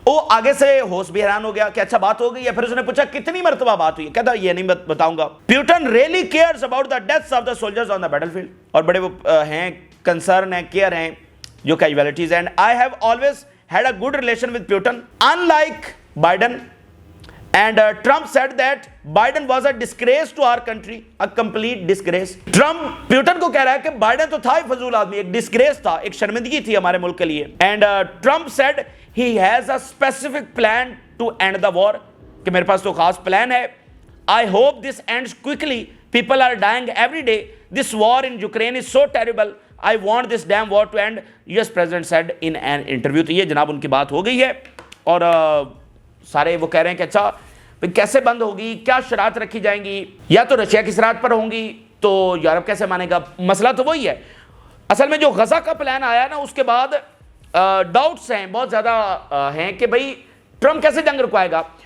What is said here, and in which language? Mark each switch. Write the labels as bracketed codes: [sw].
[ur] وہ آگے سے ہوش بھی حیران ہو گیا کہ اچھا بات ہو گئی ہے. پھر اس نے پوچھا کتنی مرتبہ بات ہوئی ہے, کہتا یہ نہیں بتاؤں گا. [en] Putin really cares about the deaths of the soldiers on the battlefield. [ur] اور بڑے وہ ہیں, کنسرن ہیں, کیئر ہیں جو casualties. [en] And I have always had a good relation with Putin, unlike Biden. And Trump said that Biden was a disgrace to our country, a complete disgrace. [ur] Trump Putin کو کہہ رہا ہے کہ Biden تو تھا ہی فضول آدمی, ایک disgrace تھا, ایک شرمندگی تھی ہمارے ملک کے لیے. [en] And Trump said he has a specific plan to end the war, [ur] کہ میرے پاس تو خاص پلان ہے. [en] I hope this ends quickly. People are dying every day. This war in Ukraine is so terrible. I want this damn war to end, US President said in an interview. [ur] تو یہ جناب ان کی بات ہو گئی ہے. اور سارے وہ کہہ رہے ہیں کہ اچھا کیسے بند ہوگی, کیا شرائط رکھی جائیں گی, یا تو رشیا کی شرائط پر ہوں گی تو یورپ کیسے مانے گا. مسئلہ تو وہی ہے. اصل میں جو غزہ کا پلان آیا نا اس کے بعد ڈاؤٹس ہیں, بہت زیادہ ہیں کہ بھئی ٹرمپ کیسے جنگ رکوائے گا.